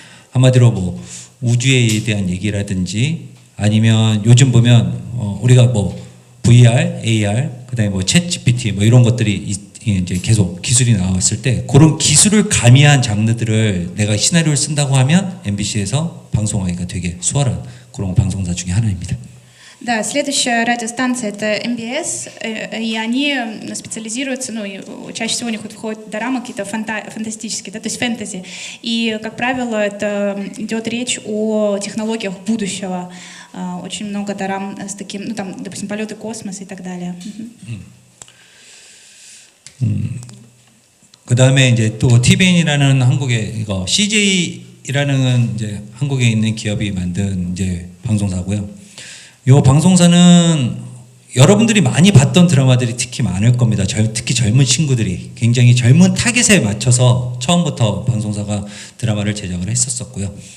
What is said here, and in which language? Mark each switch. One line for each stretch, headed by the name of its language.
Korean: 한마디로 뭐 우주에 대한 얘기라든지 아니면 요즘 보면 우리가 뭐 VR, AR, 그 다음에 뭐 챗 GPT 뭐 이런 것들이 이제 계속 기술이 나왔을 때 그런 기술을 가미한 장르들을 내가 시나리오를 쓴다고 하면 MBC에서 방송하기가 되게 수월한 그런 방송사 중에 하나입니다.
Russian: Да, следующая радиостанция это MBS, и они специализируются, ну, чаще всего у них входят дорамы какие-то фантастические, да, то есть фэнтези. И, как правило, это идет речь о технологиях будущего. Очень много дорам с таким, ну, там, допустим, полеты в космос и так далее.
Korean: 그 다음에 이제 또 TVN이라는 한국의 이거 CJ라는 이제 한국에 있는 기업이 만든 이제 방송사고요. 이 방송사는 여러분들이 많이 봤던 드라마들이 특히 많을 겁니다. 특히 젊은 친구들이 굉장히 젊은 타겟에 맞춰서 처음부터 방송사가 드라마를 제작을 했었었고요.